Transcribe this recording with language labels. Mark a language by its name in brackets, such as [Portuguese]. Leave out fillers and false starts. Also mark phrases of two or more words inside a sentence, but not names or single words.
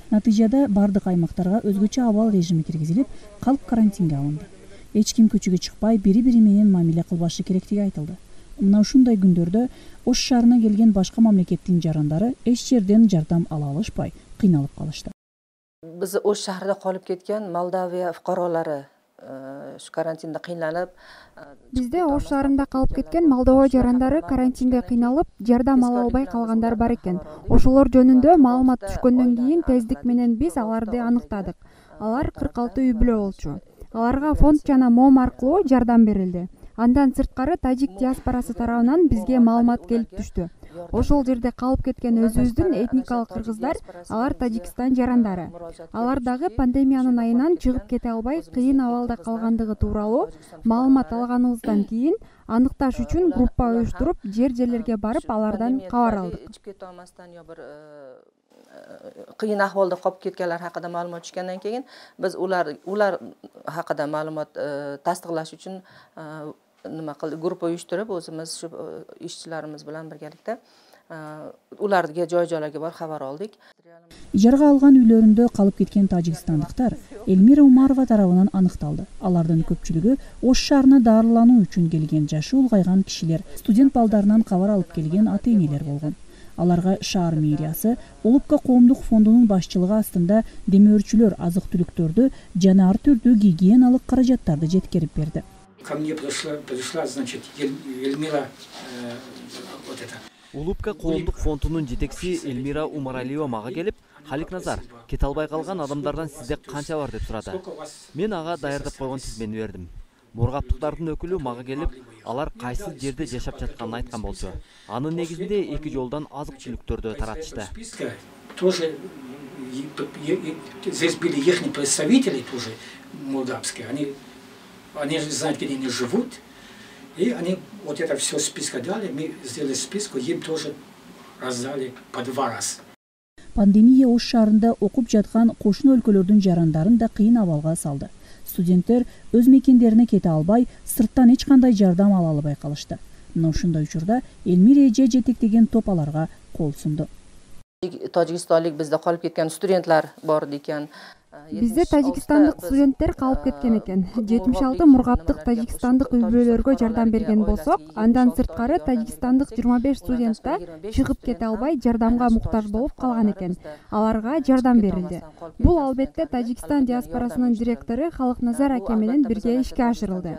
[Kyrgyz] Натыйжада бардык аймактарга өзгөчө абал режими киргизилип, калк карантинге алынды. Эч ким көчөгө чыкпай, бири-бири менен мамиле кылбашы керектиги айтылды. Мына ушундай күндөрдө Ош шаарына келген башка мамлекеттин жарандары эч жерден жардам ала алышпай, кыйналып калышты. [Uzbek] Biz Oş şahrida qolib ketgan Moldaviya fuqarolari şu karantinda qiynalib, [Kyrgyz] Bizde Ош шаарында калып кеткен Молдова жарандары карантинде кыйналып, жардам ала албай калгандар бар экен. Ошолор жөнүндө маалымат түшкөндөн кийин тездик менен биз аларды аныктадык. Алар 46 үй бүлө болчу. Аларга фонд жана МОМ аркылуу жардам берилди. Андан сырткары тажик диаспорасы тарабынан бизге маалымат келип түштү. Ошол жерде калып кеткен өзүбүздүн этникалык кыргыздар, алар Тажикстан жарандары. Алар дагы пандемиянын айынан чыгып кете албай, кыйын абалда калгандыгы тууралуу маалымат алганыбыздан кийин аныкташ үчүн группа уюштуруп, жерлерге барып алардан кабар алдык. [Uzbek] Qiyin ahvolda qolib ketganlar haqida ma'lumot tushgandan keyin biz ular haqida ma'lumot tasdiqlash uchun nima qildik, guruh uyushtirib, o'zimiz shu ishchilarimiz bilan birgalikda ularga joy-joylarga borib xabar oldik. [Kyrgyz] Ijaraga алган үйлөрүндө калып кеткен тажикстандыктар Эльмира Умарова тарабынан аныкталды. Алардын көпчүлүгү Ош шаарына дарылануу үчүн келген, жашы улгайган кишилер, студент балдарынан кабар алып келген ата-энелер болгон. Аларга шаар мэриясы Улупка коомдук фондунун башчылыгы астында демөөрчүлөр азык-түлүктөрдү жана ар түрдүү гигиеналык каражаттарды жеткирип берди. [Russian] Ко мне пришла, значит, Эльмира, вот это. [Kyrgyz] Улупка коомдук фондунун жетекчиси Эльмира Умаралиева мага келип, Халик Назар, кете албай калган адамдардан сизде канча бар деп сурады. Мен ага даярдап койгон тизмени бердим. Мургаптыктардын өкүлү мага келип, алар кайсы жерде жашап жатканын айткан болчу. Анын негизинде 2 жолдон азык-түлүктөрдү таратышты. [Russian] Тоже здесь были их представители тоже молдавские. Они знают, где они живут. И они вот это все списка дали, мы сделали списку, им тоже раздали по 2 раза. [Kyrgyz] Пандемия Ош шаарында окуп жаткан кошуна өлкөлөрдүн жарандарын да кыйын абалга салды. Студенттер өз мекендерине кете албай, сырттан эч кандай жардам ала албай калышты. Мына ушундай учурда Эльмира эже жетектеген топ аларга кол сунду. [Uzbek] Tojikistonlik bizda qolib ketgan studentlar bor ekan. [Kyrgyz] Бизде тажикстандык студенттер калып кеткен экен. 76 мургаптык тажикстандык үй бүлөлөргө жардам берген болсок, андан сырткары тажикстандык 25 студент да чыгып кете албай жардамга муктаж болуп калган экен. Аларга жардам берилди. Бул албетте Тажикстан диаспорасынын директору Халык Назар аке менен бирге ишке ашырылды.